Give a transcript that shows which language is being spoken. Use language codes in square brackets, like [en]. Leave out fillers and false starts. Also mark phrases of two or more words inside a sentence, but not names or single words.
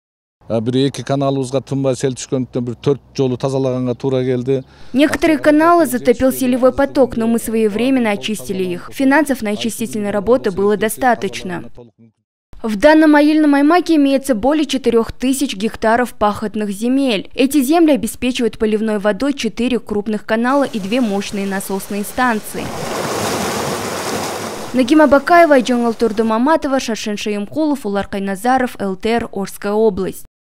[ru] Некоторые каналы затопил селевой поток, но мы своевременно очистили их. Финансов на очистительные работы было достаточно. В данном айыльном аймаке имеется более 4000 гектаров пахотных земель. Эти земли обеспечивают поливной водой 4 крупных канала и 2 мощные насосные станции. Нагима Бакаева, Айджан Алтурдумаматова, Шаршен Шаемкулов, Улар Кайназаров, ЛТР, Орская область.